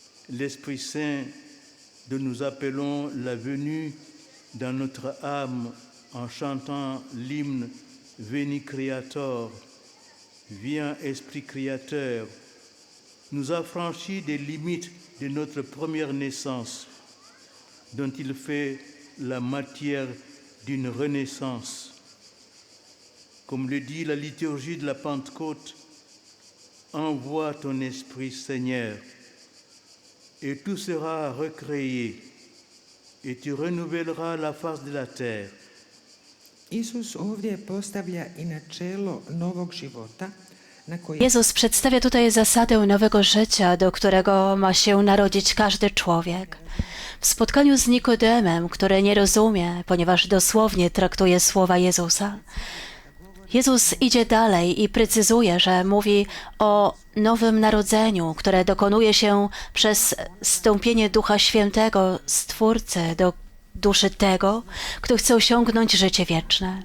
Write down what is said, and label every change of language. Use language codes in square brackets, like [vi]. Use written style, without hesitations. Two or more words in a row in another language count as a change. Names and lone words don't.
[fr] l'Esprit Saint dont nous appelons la venue dans notre âme en chantant l'hymne Veni Creator, viens Esprit Créateur, nous a franchi des limites de notre première naissance, dont il fait la matière d'une renaissance. Comme le dit la liturgie de la Pentecôte, envoie ton Esprit, Seigneur, et tout sera recréé, et tu renouvelleras la face de la terre. [hr] Isus ovdje postavlja i načelo novog života na koji [pl] Jezus przedstawia tutaj zasadę nowego życia, do którego ma się narodzić każdy człowiek. W spotkaniu z Nikodemem, który nie rozumie, ponieważ dosłownie traktuje słowa Jezusa, Jezus idzie dalej i precyzuje, że mówi o nowym narodzeniu, które dokonuje się przez zstąpienie Ducha Świętego, Stwórcy, do duszy tego, kto chce osiągnąć życie wieczne.